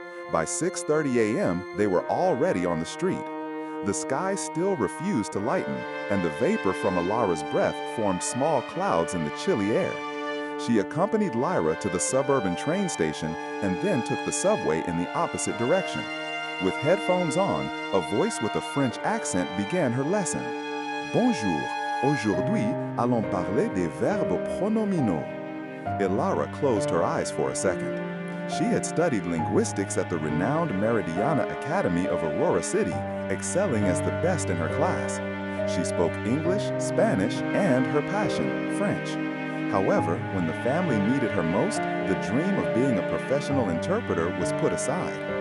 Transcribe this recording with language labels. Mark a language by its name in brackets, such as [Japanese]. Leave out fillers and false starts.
[English] By 6:30 a.m., they were already on the street. The sky still refused to lighten, and the vapor from Elara's breath formed small clouds in the chilly air. She accompanied Lyra to the suburban train station and then took the subway in the opposite direction. With headphones on, a voice with a French accent began her lesson. [French] Bonjour, aujourd'hui allons parler des verbes pronominaux. [English] Elara closed her eyes for a second. She had studied linguistics at the renowned Meridiana Academy of Aurora City, excelling as the best in her class. She spoke English, Spanish, and her passion, French. However, when the family needed her most, the dream of being a professional interpreter was put aside.